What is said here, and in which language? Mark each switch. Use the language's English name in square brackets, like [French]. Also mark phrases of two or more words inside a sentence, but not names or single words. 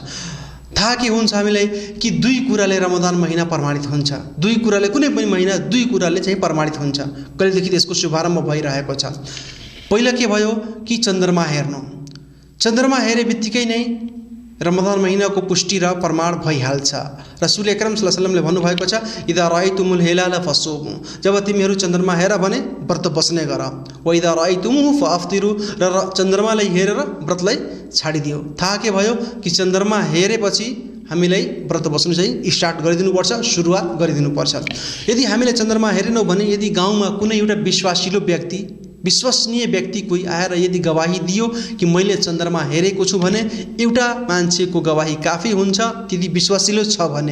[Nepali] थाहा के हुन्छ हामीलाई कि 2 कुराले रमजान महिना प्रमाणित हुन्छ। 2 कुराले, कुनै पनि महिना 2 कुराले चाहिँ प्रमाणित हुन्छ, कहिलेदेखि त्यसको शुभारम्भ भइरहेको छ। पहिला के भयो कि चन्द्रमा हेर्नु, चन्द्रमा हेरे बित्तिकै नै रमजान महिनाको पुष्टि र प्रमाण भइहाल्छ। रसूल अकरम [Arabic] صلى الله عليه وسلم [Nepali] भन्नुभएको छ, [Arabic] إذا رأيتم الهلال فصوموا, [Nepali] जब तिमीहरू चन्द्रमा हेर भने व्रत बस्ने गर, [Arabic] وإذا رأيتموه فأفطروا, [Nepali] र चन्द्रमालाई हेरेर व्रतलाई छाडिदियो। थाहा के भयो कि चन्द्रमा हेरेपछि हामीलाई व्रत बस्नु चाहिँ स्टार्ट गरिदिनुपर्छ, सुरुवात गरिदिनुपर्छ। यदि हामीले चन्द्रमा हेरेनौँ भने, यदि गाउँमा कुनै एउटा विश्वासिलो व्यक्ति, विश्वसनीय व्यक्ति कोही आएर यदि गवाही दियो कि मैले चन्द्रमा हेरेको छु भने एउटा मान्छेको गवाही काफी हुन्छ, त्यति विश्वासिलो छ भने।